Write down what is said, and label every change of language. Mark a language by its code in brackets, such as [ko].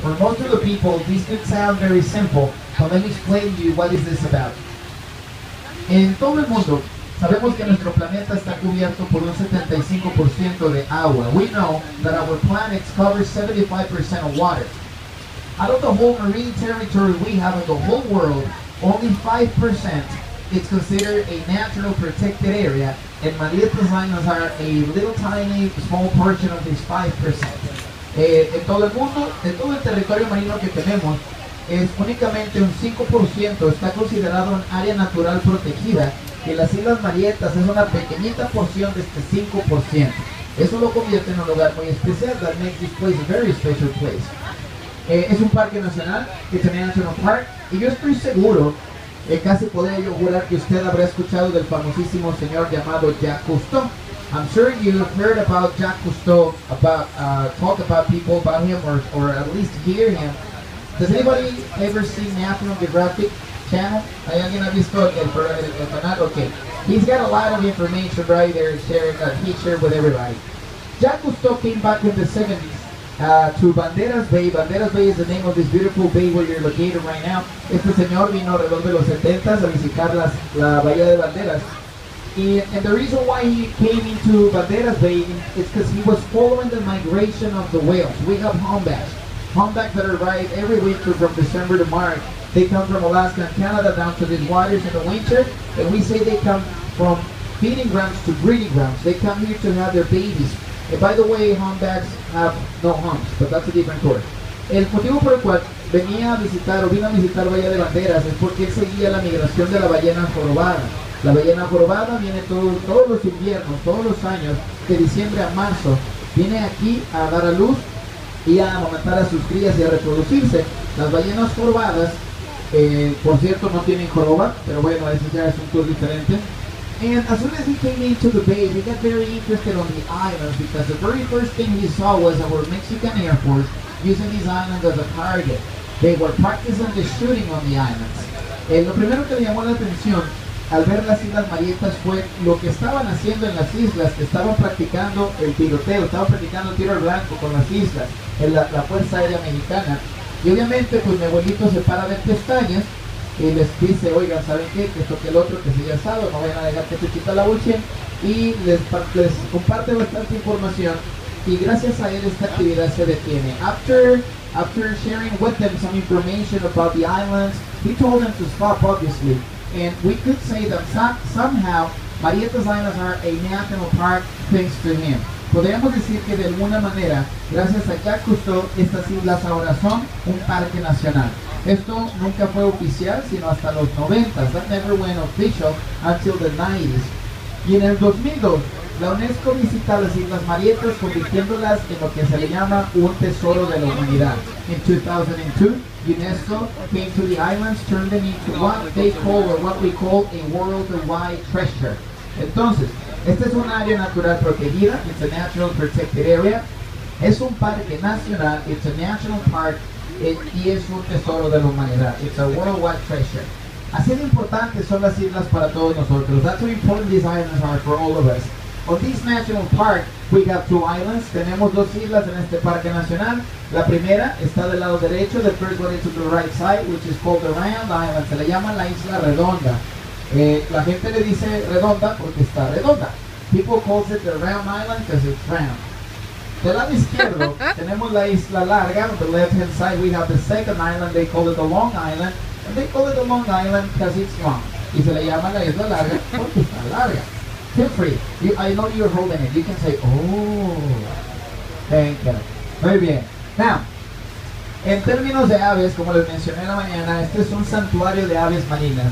[en] For most of the people, this could sound very simple, but let me explain to you what is this about. [es] En todo el mundo, sabemos que nuestro planeta está cubierto por un 75% de agua. [en] We know that our planet covers 75% of water. Out of the whole marine territory we have in the whole world, only 5% is considered a natural protected area, and Marietas Islands are a little tiny, small portion of this 5%. [es] En todo el mundo, en todo el territorio marino que tenemos, es únicamente un 5% está considerado un área natural protegida, y las Islas Marietas es una pequeñita porción de este 5%. Eso lo convierte en un lugar muy especial. [en] That makes this place a very special place. [es] Es un parque nacional, [en] it's a national park, [es] y yo estoy seguro, casi podría yo jurar que usted habrá escuchado del famosísimo señor llamado Jacques Cousteau. [en] I'm sure you've heard about Jacques Cousteau, about talk about people about him, or at least hear him. Does anybody ever see National Geographic Channel? [es] ¿Hay alguien ha visto el canal? [en] Okay. He's got a lot of information right there sharing that he shared with everybody. Jacques Cousteau came back in the 70s to Banderos Bay. Banderos Bay is the name of this beautiful bay where you're located right now. [es] Este señor vino alrededor de los 70s a visitar la bahía de Banderas. [en] And the reason why he came into Banderas Bay is because he was following the migration of the whales. We have humpbacks. Humpbacks that arrive every winter from December to March. They come from Alaska and Canada down to these waters in the winter, and we say they come from feeding grounds to breeding grounds. They come here to have their babies. And by the way, humpbacks have no humps, but that's a different story. [es] El motivo por el cual vino a visitar Bahía de Banderas es porque él seguía la migración de la ballena jorobada. La ballena jorobada viene todos los inviernos, todos los años, de diciembre a marzo, viene aquí a dar a luz y a amamantar a sus crías y a reproducirse. Las ballenas jorobadas, por cierto, no tienen joroba, pero bueno, eso ya es un tour diferente. [en] And as soon as he came into the bay, he got very interested on the islands, because the very first thing he saw was our Mexican Air Force using these islands as a target. They were practicing the shooting on the islands. [es] Lo primero que le llamó la atención al ver las Islas Marietas fue lo que estaban haciendo en las islas, que estaban practicando el tiroteo, estaban practicando el tiro al blanco con las islas, en la Fuerza Aérea Mexicana. Y obviamente pues mi abuelito se para de pestañas y les dice, oigan, ¿saben qué? Que esto que el otro, que si ya saben, no vayan a dejar que se quita la bolsa, y les comparte bastante información, y gracias a él esta actividad se detiene. [en] After sharing with them some information about the islands, he told them to stop, obviously. And we could say that somehow Marietas Islands are a national park thanks to him. [es] Podríamos decir que de alguna manera, gracias a Jacques Cousteau, estas islas ahora son un parque nacional. Esto nunca fue oficial sino hasta los 90s. [en] That never went official until the 90s. [es] Y en el 2002, la UNESCO visita las Islas Marietas, convirtiéndolas en lo que se le llama un tesoro de la humanidad. [en] In 2002, UNESCO came to the islands, turned them into what we call a worldwide treasure. [es] Entonces, esta es un área natural protegida, [en] it's a natural protected area, [es] es un parque nacional, [en] it's a national park, [es] y es un tesoro de la humanidad, [en] it's a worldwide treasure. [es] Así de importantes son las islas para todos nosotros. [en] That's how important these islands are for all of us. On this national park, we have two islands. [es] Tenemos dos islas en este parque nacional. La primera está del lado derecho. [en] The first one is to the right side, which is called the Round Island. [es] Se le llama la isla redonda. La gente le dice redonda porque está redonda. [en] People call it the Round Island because it's round. [es] Del lado izquierdo tenemos la isla larga. [en] On the left hand side, we have the second island. They call it the Long Island. And they call it the Long Island because it's long. [es] Y se le llama la isla larga porque está larga. [en] Feel free. I know you're holding it. You can say, oh. Thank you. [es] Muy bien. Now, en términos de aves, como les mencioné en la mañana, este es un santuario de aves marinas.